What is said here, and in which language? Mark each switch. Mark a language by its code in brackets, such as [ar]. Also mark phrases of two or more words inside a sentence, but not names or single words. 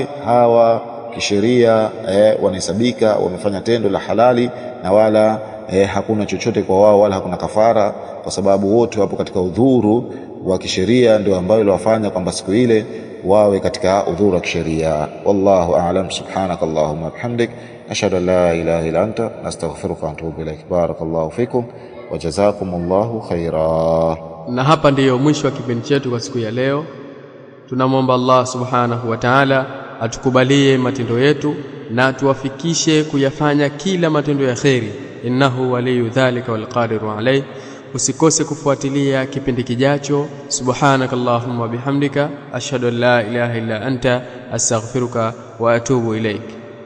[sw] Hawa kisheria wanahesabika wamefanya tendo la halali, na wala hakuna chochote kwa wao, wala hakuna kafara, kwa sababu wote wapo katika udhuru wa kisheria, ndio ambayo ilowafanya kwamba siku ile wawe katika udhuru wa kisheria. [ar] والله أعلم. سبحانك اللهم بحمدك أشهد أن لا إله إلا أنت نستغفرك وأتوب إليك. بارك الله فيكم وجزاكم الله خيرا. [sw] Na hapa ndiyo mwisho wa kipindi chetu kwa siku ya leo. Tunamwomba Allah [ar] سبحانه وتعالى [sw] atukubalie matendo yetu na tuwafikishe kuyafanya kila matendo ya kheri. [ar] إنه ولي ذلك والقادر عليه. [sw] Usikose kufuatilia kipindi kijacho. [ar] سبحانك اللهم بحمدك أشهد أن لا إله إلا أنت أستغفرك وأتوب إليك.